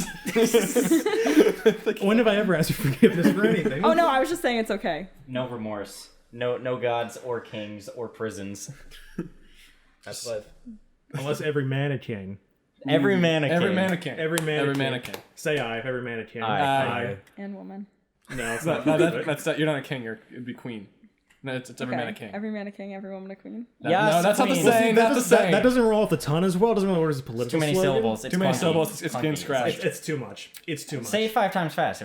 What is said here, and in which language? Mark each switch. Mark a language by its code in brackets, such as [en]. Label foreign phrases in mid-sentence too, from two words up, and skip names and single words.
[en] When have I ever asked for forgiveness for anything? Oh no, I was just saying it's okay. No remorse. No gods or kings or prisons. That's life. Unless every mannequin. Every mannequin. Every mannequin. Every mannequin. Every mannequin. Say I. Every mannequin. Aye. Aye. And woman. No, it's That, not. that's you're not a king. It'd be queen. No, it's every man a king. Every man a king, every woman a queen. Yes, No, that's not the queen. saying. That's the saying. That doesn't roll off the tongue as well. It doesn't really work as a political Too many slogan. syllables. It's Too many clunky. syllables. It's Clunky. getting scratched. It's too much. It's too much. Say it 5 times fast.